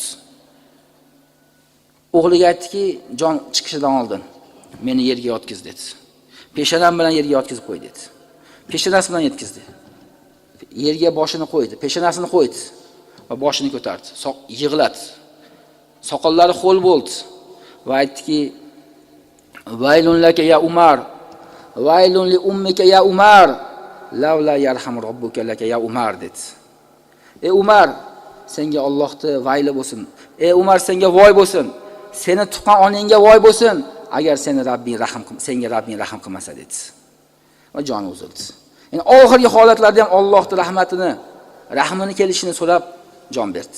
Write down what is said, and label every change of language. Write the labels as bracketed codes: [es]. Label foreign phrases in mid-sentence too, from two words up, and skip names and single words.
[uz] O'g'liga aytdiki, jon chiqishidan oldin meni yerga yotqiz dedi. Peshonam bilan yerga yotqizib qo'y dedi. Peshonasi bilan yetkizdi. Yerga boshini qo'ydi, peshonasini qo'ydi va boshini ko'tardi. Yig'ladi. Soqollari xo'l bo'ldi va aytdiki, [ar] "ويل لك يا عمر ويل لأمك يا عمر لولا يرحم ربك لك يا عمر" [uz] dedi. "Ey Umar, senga Allohning vayli bo'lsin. Ey Umar, senga voy bo'lsin. Seni tuqqan onangga voy bo'lsin, agar senga Rabbing rahim qilmasa" dedi. Va joni uzildi. Ya'ni oxirgi holatlarda ham Allohning rahmatini, rahmini kelishini so'rab jon berdi.